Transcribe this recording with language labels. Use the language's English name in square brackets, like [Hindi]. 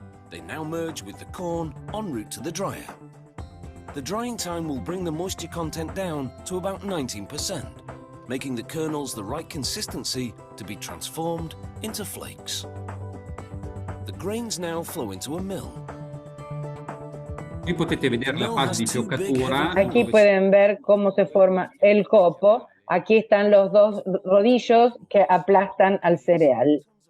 [English] They now merge with the corn en route to the dryer. The drying time will bring the moisture content down to about 19%, making the kernels the right consistency to be transformed into flakes. The grains now flow into a mill. [Italian] Qui potete vedere la fase di fioccatura. [Spanish] Aquí pueden ver cómo se forma el copo. Aquí están los dos rodillos que aplastan al cereal.